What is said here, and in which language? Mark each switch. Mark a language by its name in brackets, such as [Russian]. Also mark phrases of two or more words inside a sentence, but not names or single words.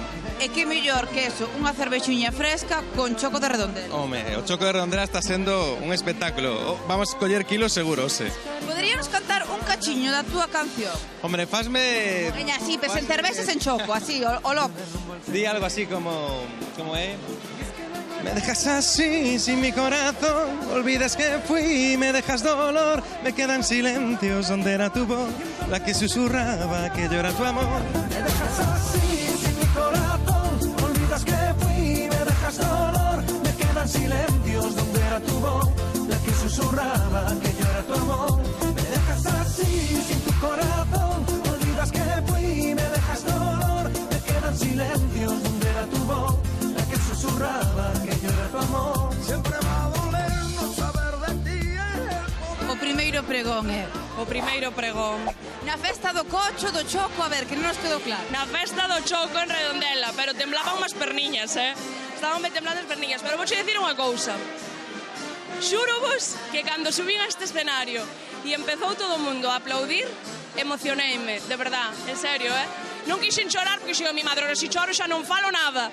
[Galician] E que mellor que eso, unha cervexiña fresca con choco de Redondela. Home, o choco de Redondela está sendo un espectáculo. Vamos a coller kilos seguro, ose. Poderíamos cantar un cachiño da túa canción? Hombre, fasme... Veña, así, en cervezas en choco, así, o loco. Di algo así como é... [Spanish] Me dejas así, sin mi corazón, olvidas que fui, me dejas dolor, me quedan silencios donde era tu voz, la que susurraba que yo era tu amor. Me dejas así, sin mi corazón, olvidas que fui, me dejas dolor, me quedan silencios donde era tu voz, la que susurraba que yo era tu amor. Me dejas así, sin tu corazón, olvidas que fui, me dejas dolor, me quedan silencios donde era tu voz, la que susurraba que yo era tu amor. Siempre va a doler no saber de ti. [Galician] O primeiro pregón é... O primeiro pregón. Na festa do cocho, do choco, a ver, que non nos quedou claro. Na festa do choco en Redondela, pero temblaban unhas perniñas, Estaban ben temblando as perniñas, pero vou dicir unha cousa. Xúrovos que cando subín a este escenario e empezou todo o mundo a aplaudir, emocioneime, [Spanish] de verdad, [Galician] en serio, Non quixen chorar porque xo [Spanish] mi madre, [Galician] ora se choro xa non falo nada.